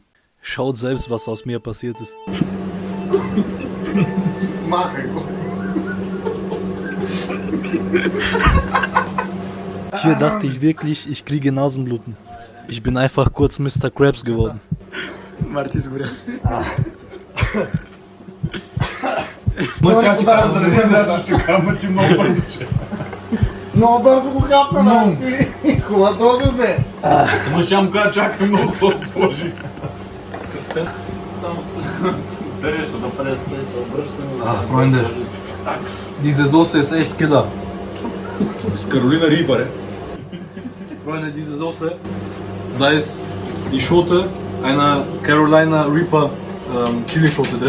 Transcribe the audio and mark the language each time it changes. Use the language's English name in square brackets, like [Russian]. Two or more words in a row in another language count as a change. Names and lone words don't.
[German] Schaut selbst, was aus mir passiert ist. Hier dachte ich wirklich, ich kriege Nasenbluten. Ich bin einfach kurz Mr. Krabs geworden. Martis Gura. [Bulgarian] Много бързо го хапна, бе. Хубаво се. Ама ще му кажа, чакай много сос сложи. [German] Freunde, diese Soße ist echt Killer. [Bulgarian] С Каролина Рипър, [German] Freunde, diese Soße, da ist die Schote einer Carolina Reaper Chili-Schote drin.